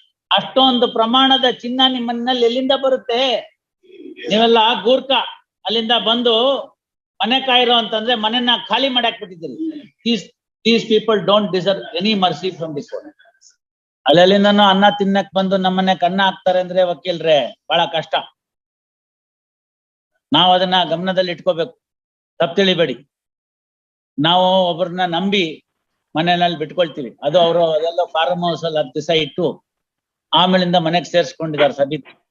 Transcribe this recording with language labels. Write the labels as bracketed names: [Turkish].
[Kannada] ಅಷ್ಟೊಂದು ಪ್ರಮಾಣದ ಚಿನ್ನ ನಿಮ್ಮನ್ನಲ್ಲಿ ಎಲ್ಲಿಂದ ಬರುತ್ತೆ? ನೀವೆಲ್ಲ ಗೂರ್ಖ ಅಲ್ಲಿಂದ ಬಂದು ಮನೆ ಕಾಯಿರೋ ಅಂತಂದ್ರೆ ಮನೆಯನ್ನ ಖಾಲಿ ಮಾಡಕ್ ಬಿಟ್ಟಿದ್ದೀರಿ. [English] These people don't deserve any mercy from the court. [Kannada] ಅಲ್ಲಿಂದನೂ ಅನ್ನ ತಿನ್ನಕ್ ಬಂದು ನಮ್ಮನೆ ಕನ್ನ ಹಾಕ್ತಾರೆ ಅಂದ್ರೆ ವಕೀಲ್ರೆ ಬಹಳ ಕಷ್ಟ. ನಾವು ಅದನ್ನ ಗಮನದಲ್ಲಿ ಇಟ್ಕೋಬೇಕು, ತಪ್ಪು ತಿಳಿಬೇಡಿ. ನಾವು ಒಬ್ಬರನ್ನ ನಂಬಿ ಮನೆಯಲ್ಲಿ ಬಿಟ್ಕೊಳ್ತೀವಿ, ಅದು ಅವರು ಅದೆಲ್ಲ ಫಾರ್ಮ್ ಹೌಸ್ ಅಲ್ಲಿ 10 ದಿವಸ ಇಟ್ಟು ಆಮೇಲಿಂದ ಮನೆಗೆ ಸೇರಿಸ್ಕೊಂಡಿದ್ದಾರೆ ಸಬಿತ್.